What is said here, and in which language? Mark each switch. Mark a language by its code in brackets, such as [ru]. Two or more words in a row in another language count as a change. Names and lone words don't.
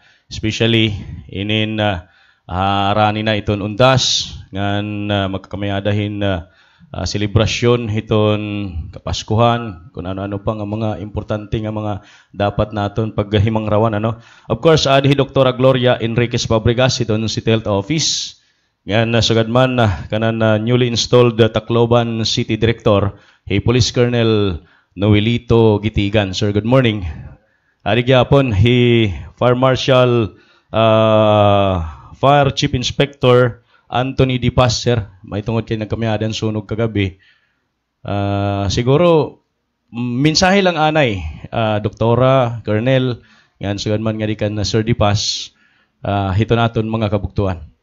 [war] Especially inin arani na iton undas ngan magkakamayadahin selebrasyon hiton kapaskuhan kung ano-ano pang mga importante nga mga dapat naton paghimang rawan ano. Of course adhi Dr. Gloria Enriquez Fabregas iton City Health Office ngan sagadman kanan [en] newly installed [war] Tacloban City Director Police Colonel Noelito Gitigan. Sir, [en] good morning. [war] Ari gyapon Fire Marshal Fire Chief Inspector Anthony Di Paz, sir. May tungod kay nagkamiadan sunog kagabi. Siguro mensahe lang anay, Doktora, Colonel, yan sugad man nga di kan Sir Di Paz, hito naton mga kabuktuan.